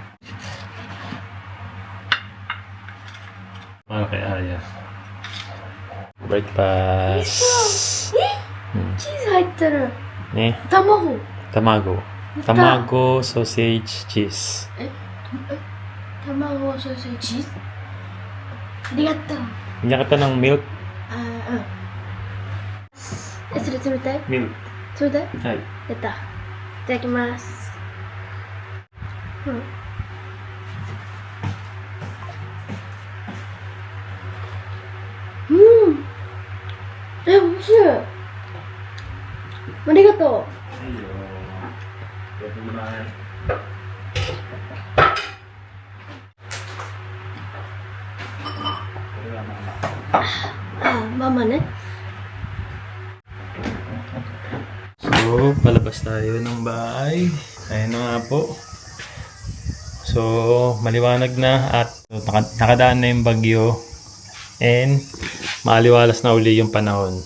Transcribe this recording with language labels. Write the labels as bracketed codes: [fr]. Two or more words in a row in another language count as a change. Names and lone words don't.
[tl] Para kay Aya. Breakfast. [ja] チーズ入ってる。 Ne? 卵。卵。卵, [en] sausage, cheese. [ja] 卵、ソーセージ、チーズ。ありがとう。 [tl] Bigyan kita ng milk. [ja] それ冷たい Milk. 冷たい Ay. やった。いただきます。美味しい。ありがとう。ママね。 [tl] So, palabas tayo ng bahay. Ayun na nga po. So, maliwanag na at nakadaan na yung bagyo. And, maaliwalas na uli yung panahon.